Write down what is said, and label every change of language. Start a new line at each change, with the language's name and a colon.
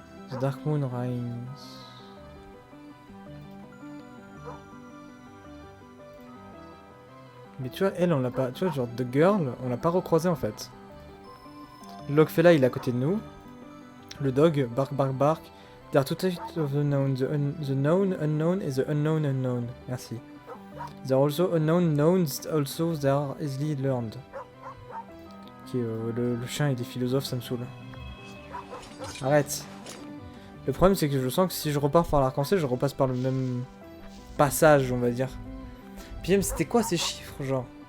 English: The Dark Moon Rise.
French: Mais tu vois, elle, on l'a pas... Tu vois, genre, The Girl, on l'a pas recroisé, en fait. Logfella, il est à côté de nous. Le dog, bark, bark, bark.
English: There are two types of the known. The known unknown et the unknown unknown.
French: Merci.
English: There are also unknown knowns, also they are easily learned.
French: Ok, le chien et des philosophes, ça me saoule. Arrête. Le problème, c'est que je sens que si je repars par l'arc-en-ciel, je repasse par le même passage, on va dire. Puis même, c'était quoi ces chiffres, genre?